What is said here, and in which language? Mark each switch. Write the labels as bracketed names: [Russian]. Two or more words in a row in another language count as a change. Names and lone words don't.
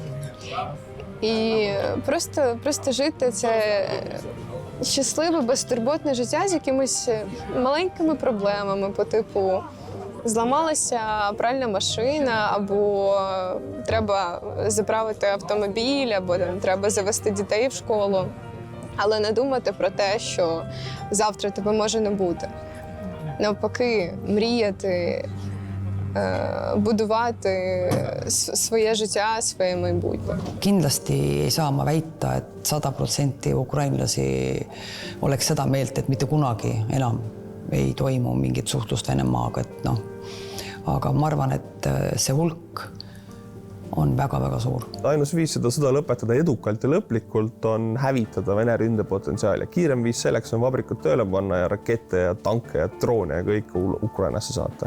[Ukrainian] і просто жити це щасливе, безтурботне життя з якимись маленькими проблемами по типу зламалася пральна машина, або треба заправити автомобіль, або треба завести дітей в школу. Але не думати про те, що завтра тебе може не бути. Навпаки, мріяти, будувати своє життя, своє майбутнє. [Estonian] Kindlasti ei saa ma väita, et 100% ukrainlasi oleks seda meelt, et mitte kunagi enam ei toimu mingit suhtlust Venemaaga, et noh, aga ma arvan, et see hulk on väga-väga suur. Ainus viis seda sõda lõpetada edukalt ja lõplikult on hävitada Vene ründepotentsiaal ja kiirem viis selleks on vabrikud tööle panna ja rakette ja tanke ja droone ja kõik Ukrainasse saata.